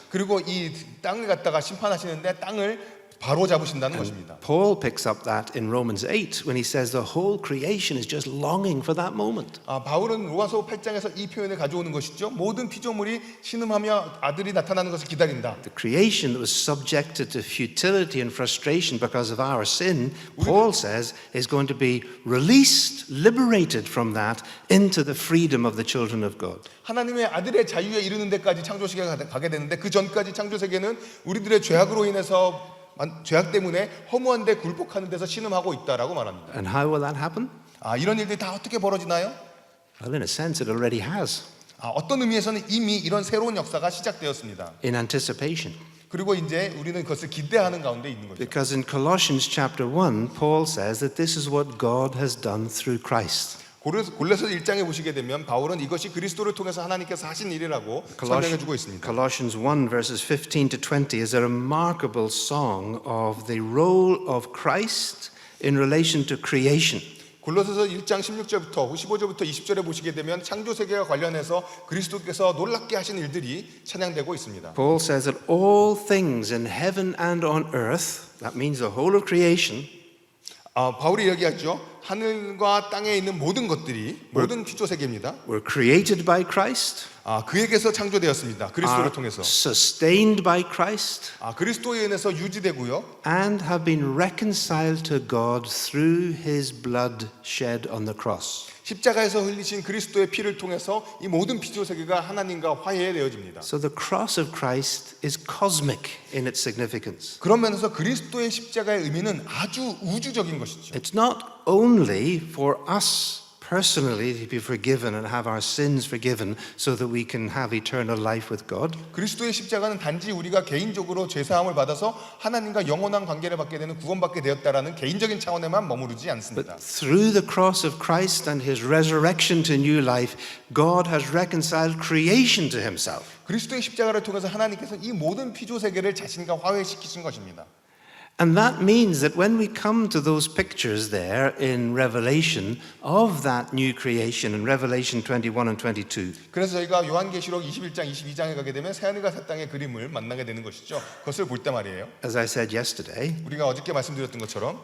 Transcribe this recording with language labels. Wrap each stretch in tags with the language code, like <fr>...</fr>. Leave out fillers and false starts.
<ko>그리고 이 땅을 갖다가 심판하시는데 땅을 바로 잡으신다는 것입니다.</ko> <en>Paul picks up that in Romans 8 when he says the whole creation is just longing for that moment.</en> <ko>바울은 로마서 8장에서 이 표현을 가져오는 것이죠. 모든 피조물이 신음하며 아들이 나타나는 것을 기다린다.</ko> <en>The creation that was subjected to futility and frustration because of our sin, Paul says, is going to be released, liberated from that into the freedom of the children of God.</en> <ko>하나님의 아들의 자유에 이르는 데까지 창조세계가 가게 되는데 그 전까지 창조세계는 우리들의 죄악으로 인해서 죄악 때문에 허무한 데 굴복하는 데서 신음하고 있다라고 말합니다.</ko> <en>And how will that happen?</en> <ko>이런 일들이 다 어떻게 벌어지나요?</ko> <en>Well, in a sense, it already has.</en> <ko>어떤 의미에서는 이미 이런 새로운 역사가 시작되었습니다.</ko> <en>In anticipation.</en> <ko>그리고 이제 우리는 그것을 기대하는 가운데 있는 거죠.</ko> <en>Because in Colossians chapter 1, Paul says that this is what God has done through Christ.</en> <ko>골로새 1장에 보시게 되면 바울은 이것이 그리스도를 통해서 하나님께서 하신 일이라고 설명해 주고 있습니다.</ko> <en>Colossians 1 verses 15 to 20 is a remarkable song of the role of Christ in relation to creation.</en> <ko>골로새서 1장 16절부터 15절부터 20절에 보시게 되면 창조 세계와 관련해서 그리스도께서 놀랍게 하신 일들이 찬양되고 있습니다.</ko> <en>Paul says that all things in heaven and on earth, that means the whole of creation,</en> <ko>바울이 이야기하죠. 하늘과 땅에 있는 모든 것들이 모든 피조 세계입니다.</ko> <en>were created by Christ,</en> <ko>그에게서 창조되었습니다. 그리스도를</ko> <en>are</en> <ko>통해서.</ko> <en>sustained by Christ,</en> <ko>그리스도에 의해서 유지되고요.</ko> <en>and have been reconciled to God through his blood shed on the cross.</en> <ko>십자가에서 흘리신 그리스도의 피를 통해서 이 모든 피조 세계가 하나님과 화해되어집니다.</ko> <en>So the cross of Christ is cosmic in its significance.</en> <ko>그런 면에서 그리스도의 십자가의 의미는 아주 우주적인 것이죠.</ko> <en>It's not only for us personally to be forgiven and have our sins forgiven so that we can have eternal life with God.</en> <ko>그리스도의 십자가는 단지 우리가 개인적으로 죄 사함을 받아서 하나님과 영원한 관계를 받게 되는 구원받게 되었다라는 개인적인 차원에만 머무르지 않습니다.</ko> <en>But through the cross of Christ and his resurrection to new life, God has reconciled creation to himself.</en> <ko>그리스도의 십자가를 통해서 하나님께서 이 모든 피조 세계를 자신과 화해시키신 것입니다.</ko> <en>And that means that when we come to those pictures there in Revelation of that new creation in Revelation 21 and 22,</en> <ko>그래서 저희가 요한계시록 21장, 22장에 가게 되면 새하늘과 새 땅의 그림을 만나게 되는 것이죠. 그것을 볼 때 말이에요.</ko> <en>as I said yesterday,</en> <ko>우리가 어저께 말씀드렸던 것처럼</ko>